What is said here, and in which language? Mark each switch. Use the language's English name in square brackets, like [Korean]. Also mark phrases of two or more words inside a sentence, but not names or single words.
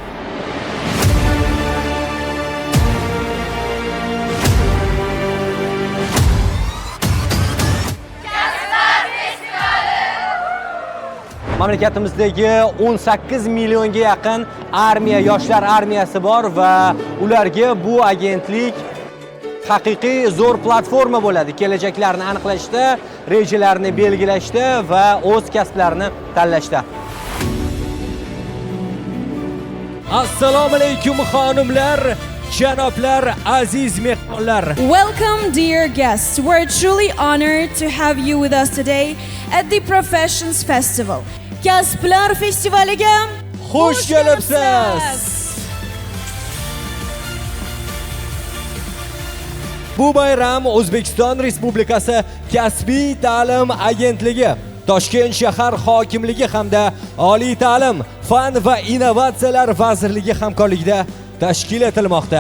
[Uzbek] Mamlakatimizdagi 18 millionga yaqin armiya, yoshlar armiyasi bor va ularga bu agentlik haqiqiy zo'r platforma bo'ladi. Kelajaklarini aniqlashda, rejalarni belgilashda va o'z kasblarini tanlashda. Assalomu alaykum xonimlar, janoblar, aziz mehmonlar. [English] Welcome, dear guests. We're truly honored to have you with us today at the Professions Festival. [Uzbek] Kasblar festivaliga Xush kelibsiz. Bu bayram O'zbekiston Respublikasi Kasbiy ta'lim agentligi, Toshkent shahar hokimligi hamda Oliy ta'lim, fan va innovatsiyalar vazirligi hamkorligida tashkil etilmoqda.